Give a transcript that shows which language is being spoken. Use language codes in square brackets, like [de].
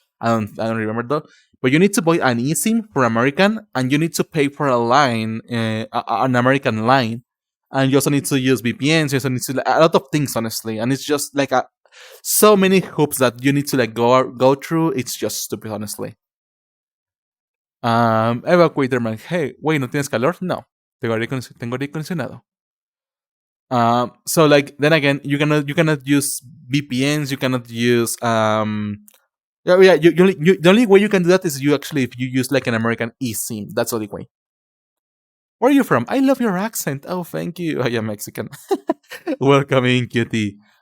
[en] I don't remember though. But you need to buy an eSIM for American, and you need to pay for a line, an American line, and you also need to use VPNs. You also need to a lot of things, honestly, and it's just like so many hoops that you need to like go through. It's just stupid, honestly. [es] Evacuator man, [en] hey, wait, [es] ¿no tienes calor? No, tengo aire acondicionado. [en] So like then again, you cannot use VPNs. You cannot use yeah. The only way you can do that is you actually if you use like an American eSIM. That's the only way. Where are you from? I love your accent. Oh, thank you. I am Mexican. Welcome in, cutie.